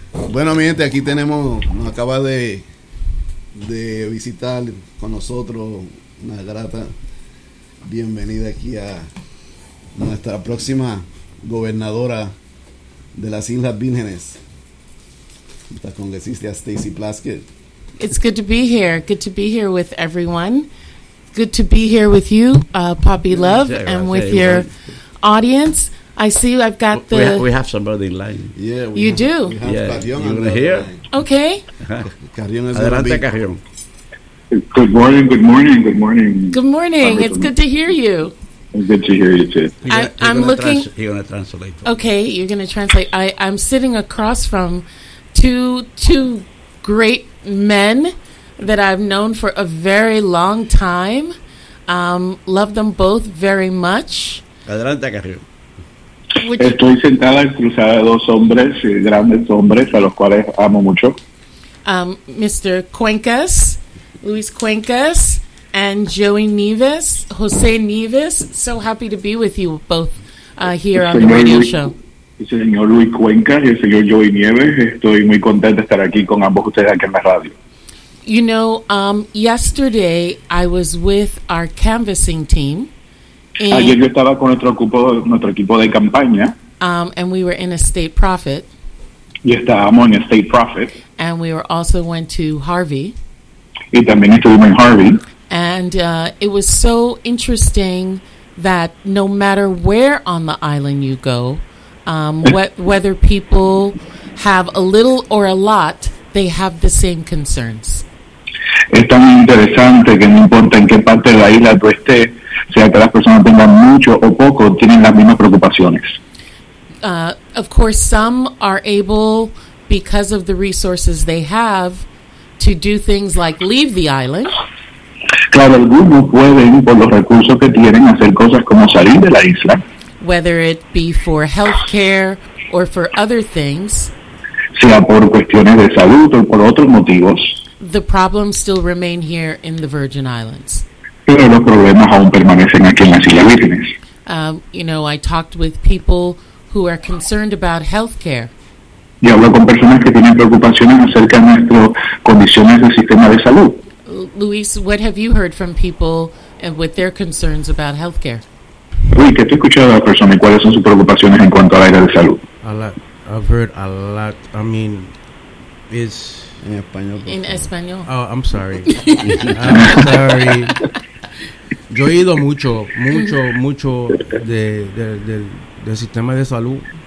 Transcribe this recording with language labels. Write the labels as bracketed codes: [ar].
[es] Bueno, mi gente, aquí tenemos, nos acaba de visitar con nosotros una grata bienvenida aquí a nuestra próxima gobernadora de las Islas Vírgenes, la congresista Stacy Plaskett. [en] It's good to be here. Good to be here with everyone. Good to be here with you, Poppy Love, and with your audience. I see I've got the... We have somebody in line. Yeah, you have, do? You're going to hear? Okay. [es] Adelante, Carrión. [en] Good morning. Good morning. It's good to hear you. Good to hear you too. I'm looking. You're gonna translate. Okay, you're gonna translate. I'm sitting across from two great men that I've known for a very long time. Love them both very much. [es] Adelante, Carrillo. Estoy sentada en cruzada de dos hombres, grandes hombres, a los cuales amo mucho. [en] Mr. Cuencas, Luis Cuencas. And Joey Nieves, Jose Nieves, so happy to be with you both here on the radio show. [es] Señor Luis Cuenca y el señor Joey Nieves, estoy muy contento de estar aquí con ambos ustedes aquí en la radio. [en] You know, yesterday I was with our canvassing team. [es] Ayer yo estaba con nuestro equipo de campaña. [en] And we were in a state profit. [es] Y estábamos en a state profit. [en] And we were also went to Harvey. [es] Y también estuvimos en Harvey. [en] And it was so interesting that no matter where on the island you go, whether people have a little or a lot, they have the same concerns. [es] Es tan interesante que no importa en qué parte de la isla tú estés, sea que las personas tengan mucho o poco, tienen las mismas preocupaciones. [en] Of course, some are able, because of the resources they have, to do things like leave the island. [es] Claro, algunos pueden, por los recursos que tienen, hacer cosas como salir de la isla. [en] Whether it be for healthcare or for other things. [es] Sea por cuestiones de salud o por otros motivos. [en] The problems still remain here in the Virgin Islands. [es] Pero los problemas aún permanecen aquí en las Islas Vírgenes. [en] You know, I talked with people who are concerned about healthcare. [es] Y hablo con personas que tienen preocupaciones acerca de nuestras condiciones del sistema de salud. [en] Luis, what have you heard from people and with their concerns about healthcare? [es] Luis, ¿qué te escuchado de la persona y cuáles son sus preocupaciones en cuanto al área de salud? [en] A lot. I've heard a lot. I mean, it's... [es] En español. En español. [en] Oh, I'm sorry. I'm sorry. [es] Yo he oído mucho del sistema de salud.